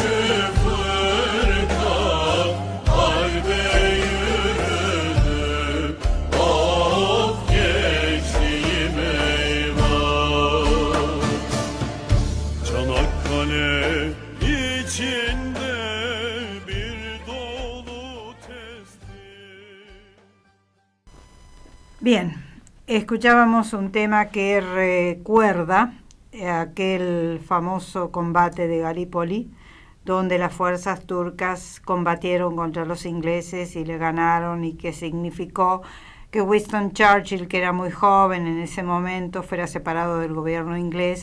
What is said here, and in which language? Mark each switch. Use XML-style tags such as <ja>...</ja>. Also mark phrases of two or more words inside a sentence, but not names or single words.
<tr>fırka harbe yürüdü, of gençliğim eyvah. Çanakkale içinde bir dolu testi.</tr> <es>Bien, escuchábamos un tema que recuerda aquel famoso combate de Galípoli, donde las fuerzas turcas combatieron contra los ingleses y le ganaron, y que significó que Winston Churchill, que era muy joven en ese momento, fuera separado del gobierno inglés.</es>